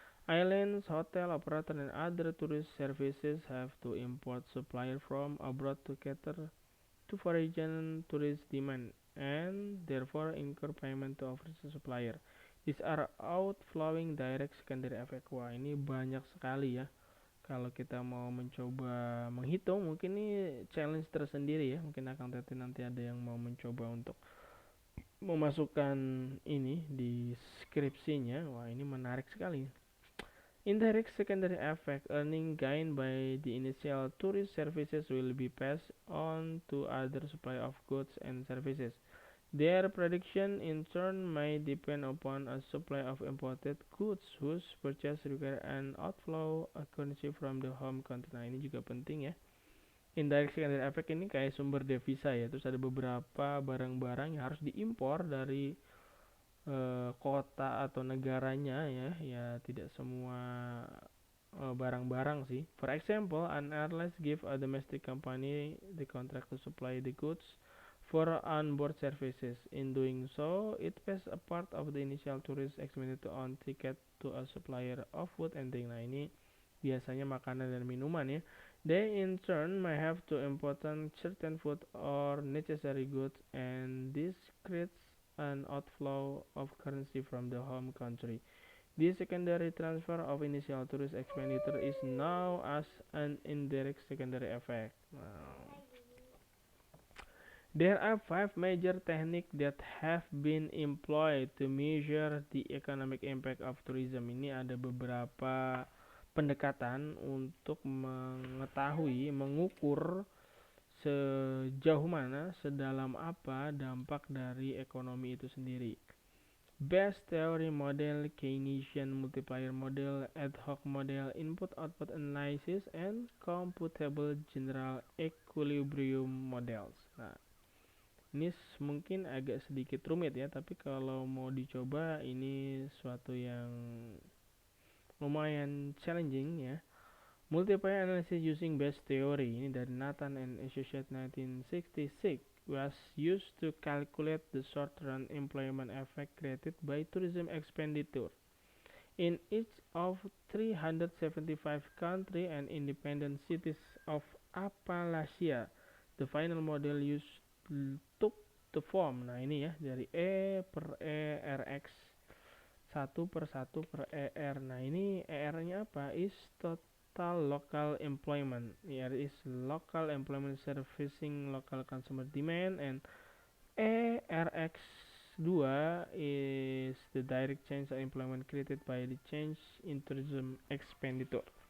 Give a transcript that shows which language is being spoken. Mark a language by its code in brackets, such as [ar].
[en] Airlines, hotel operator, and other tourist services have to import supplier from abroad to cater to foreign tourist demand and therefore incur payment to overseas supplier. These are outflowing direct secondary effect. [id] Wah, ini banyak sekali ya. Kalau kita mau mencoba menghitung, mungkin ini challenge tersendiri ya. Mungkin akan nanti ada yang mau mencoba untuk memasukkan ini di skripsinya. Wah, ini menarik sekali. [en] Indirect secondary effect, earning gained by the initial tourist services will be passed on to other supplier of goods and services. Their prediction in turn may depend upon a supply of imported goods whose purchase require an outflow currency from the home country. [id] Nah, ini juga penting ya. Indirect secondary effect ini kayak sumber devisa ya. Terus ada beberapa barang-barang yang harus diimpor dari kota atau negaranya ya. Ya tidak semua barang-barang sih. [en] For example, an airline give a domestic company the contract to supply the goods for onboard services. In doing so, it pays a part of the initial tourist expenditure on ticket to a supplier of food and drink. [id] Nah, ini biasanya makanan dan minuman ya. [en] They in turn may have to import certain food or necessary goods, and this creates an outflow of currency from the home country. This secondary transfer of initial tourist expenditure is known as an indirect secondary effect. There are 5 major techniques that have been employed to measure the economic impact of tourism. [id] Ini ada beberapa pendekatan untuk mengetahui, mengukur sejauh mana, sedalam apa dampak dari ekonomi itu sendiri. [en] Best theory model, Keynesian multiplier model, ad hoc model, input-output analysis, and computable general equilibrium models. [id] Nah, ini mungkin agak sedikit rumit ya, tapi kalau mau dicoba ini suatu yang lumayan challenging ya. [en] Multiplier analysis using Bayes theory [id] ini dari [en] Nathan and Associates 1966 was used to calculate the short-run employment effect created by tourism expenditure in each of 375 country and independent cities of Appalachia. The final model used took the form. [id] Nah ini ya dari E per E Rx 1/1/ER. Nah ini ER-nya apa? [en] Is total local employment. ER is local employment servicing local consumer demand, and ERX2 is the direct change of employment created by the change in tourism expenditure.